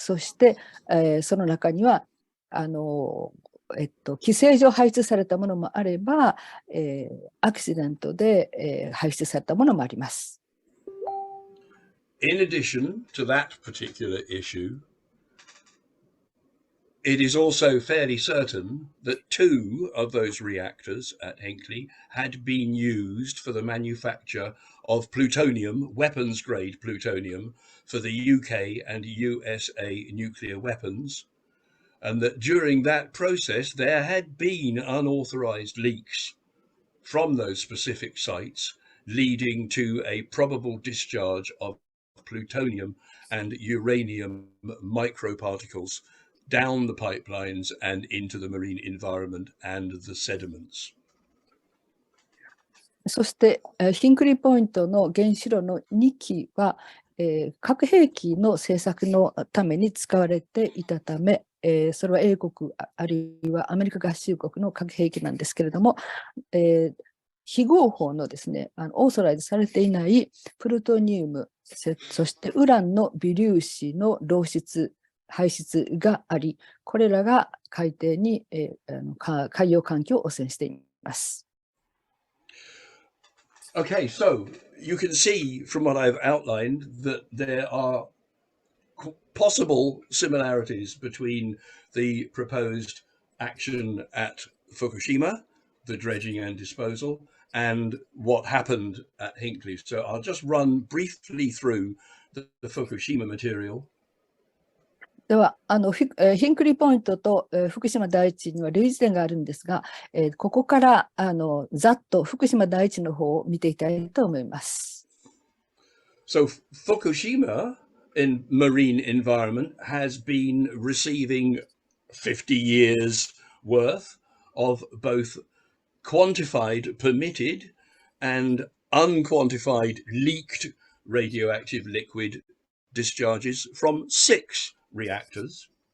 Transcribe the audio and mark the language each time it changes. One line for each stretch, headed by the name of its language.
Japanese: そして、その中には規制上排出されたものもあれば、アクシデントで、排出されたものもあります。
English: In addition to that particular issue, it is also fairly certain that 2 of those reactors at Hinckley had been used for the manufacture of plutonium, weapons-grade plutonium, for the UK and USA nuclear weapons, and that during that process there had been unauthorized leaks from those specific sites, leading to a probable discharge of plutonium and uranium microparticles down the pipelines and into the marine environment and the sediments.
Japanese: そして、ヒンクリーポイントの原子炉の2基は、核兵器の製作のために使われていたため、それは英国あるいはアメリカ合衆国の核兵器なんですけれども、非合法のですね、オーソライズされていないプルトニウム、そしてウランの微粒子の漏出、排出があり、これらが海底に、海洋環境を汚染しています。
English: Okay, so you can see from what I've outlined that there are possible similarities between the proposed action at Fukushima, the dredging and disposal, and what happened at Hinkley. So I'll just run briefly through the Fukushima material.
Japanese: ではヒンクリーポイントと、福島第一には類似点があるんですが、ここからざっと福島第一の方を見ていきたいと思います。
English: So Fukushima in marine environment has been receiving 50 years worth of both quantified permitted and unquantified leaked radioactive liquid discharges from 6 reactors.